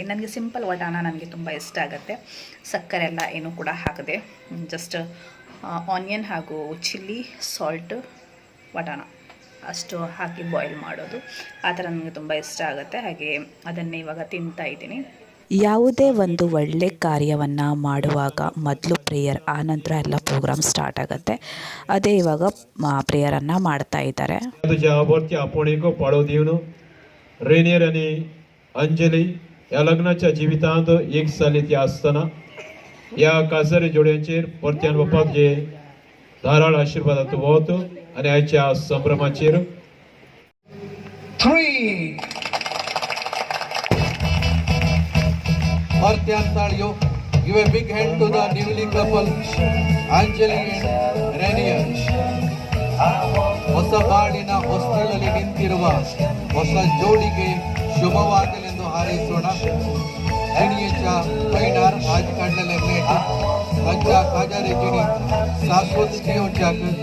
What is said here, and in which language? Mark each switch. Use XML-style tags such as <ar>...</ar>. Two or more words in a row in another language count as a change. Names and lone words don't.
<kn>ನನಗೆ ಸಿಂಪಲ್ ವಟಾಣ ನನಗೆ ತುಂಬ ಇಷ್ಟ ಆಗುತ್ತೆ. ಸಕ್ಕರೆ ಎಲ್ಲ ಏನೂ ಕೂಡ ಹಾಕದೆ</kn> <en>just onion</en> <kn>ಹಾಗೂ ಚಿಲ್ಲಿ, ಸಾಲ್ಟ್, ವಟಾಣ ಅಷ್ಟು ಹಾಕಿ ಬಾಯ್ಲ್ ಮಾಡೋದು. ಆ ಥರ ನನಗೆ ತುಂಬ ಇಷ್ಟ ಆಗುತ್ತೆ. ಹಾಗೆ ಅದನ್ನೇ ಇವಾಗ ತಿಂತಾ ಇದ್ದೀನಿ. ಯಾವುದೇ ಒಂದು ಒಳ್ಳೆ ಕಾರ್ಯವನ್ನು ಮಾಡುವಾಗ ಮೊದಲು ಪ್ರೇಯರ್, ಆನಂತರ ಎಲ್ಲ</kn> <en>program start</en> <kn>ಆಗುತ್ತೆ. ಅದೇ ಇವಾಗ ಪ್ರೇಯರನ್ನು ಮಾಡ್ತಾ ಇದ್ದಾರೆ.</kn> <kok>रेनियर आणि अंजली या लग्नाच्या जिवितांत एक साल इतिहास असताना या कासारी जोड्यांचेर परत्यान बापाक जे धाराळ आशीर्वादाचो वत आणि आयच्या संभ्रमाचेर 3 परत्यान ताळयो.</kok> <en>Give a big hand to the newly couple Anjali and Rainier.</en> <kn>ಹೊಸ ಬಾಳಿನ ಹೊಸ್ತಿಲಲ್ಲಿ ನಿಂತಿರುವ ಹೊಸ ಜೋಡಿಗೆ ಶುಭವಾಗಲೆಂದು ಹಾರೈಸೋಣ.</kn> <kok>गिणीच्या पैनार आज काढलेले मेट त्यांच्या काजारेजिनी शाश्वत ठेवच्याक</kok>